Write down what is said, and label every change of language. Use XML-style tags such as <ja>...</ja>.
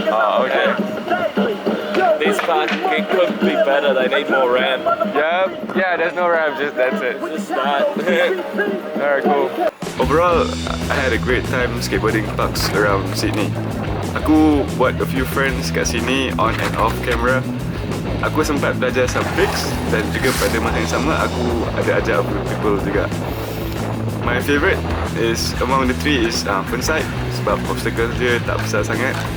<en>Oh, okay. This park it could be better. They need more ramp. Yeah, there's no ramp, that's it. Just that. Alright, cool. Overall, I had a great time skateboarding parks around Sydney.</en> <ms>Aku buat</ms> <en>a few friends</en> <ms>kat sini</ms> <en>on and off camera.</en> <ms>Aku sempat belajar</ms> <en>some tricks</en> <ms>dan juga pada masa yang sama aku ada ajar people juga.</ms> <en>My favourite is among the three is FERNSIDE</en> <ms>sebab obstacle dia tak besar sangat.</ms>